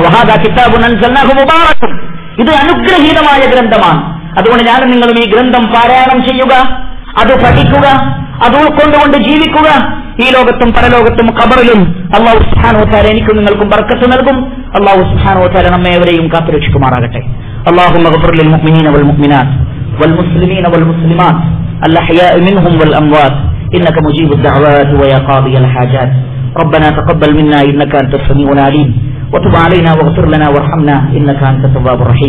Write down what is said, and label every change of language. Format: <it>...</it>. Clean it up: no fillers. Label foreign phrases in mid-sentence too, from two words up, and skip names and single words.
<ar>وهذا كتاب أنزلناه مبارك,</ar> <ml>ഇത് അനുഗ്രഹീതമായ ഗ്രന്ഥമാണ്. അതുകൊണ്ട് ഞാനും നിങ്ങളും ഈ ഗ്രന്ഥം പാരായണം ചെയ്യുക, അത് പഠിക്കുക, അത് ഉൾക്കൊണ്ടുകൊണ്ട് ജീവിക്കുക. ഈ ലോകത്തും പരലോകത്തും ഖബറിലും</ml> <ar>الله سبحانه وتعالى</ar> <ml>എനിക്കും നിങ്ങൾക്കും ബർക്കത്ത് നൽകും.</ml> <ar>الله سبحانه وتعالى</ar> <ml>നമ്മെ ഏവരെയും കാത്തുരക്ഷിക്കുമാറാകട്ടെ.</ml> <ar>اللهم اغفر للمؤمنين والمؤمنات والمسلمين والمسلمات الأحياء منهم والأموات إنك مجيب الدعوات ويا قاضي الحاجات. ربنا تقبل منا إنك أنت السميع العليم وتب علينا واغفر لنا وارحمنا إنك أنت التواب الرحيم.</ar>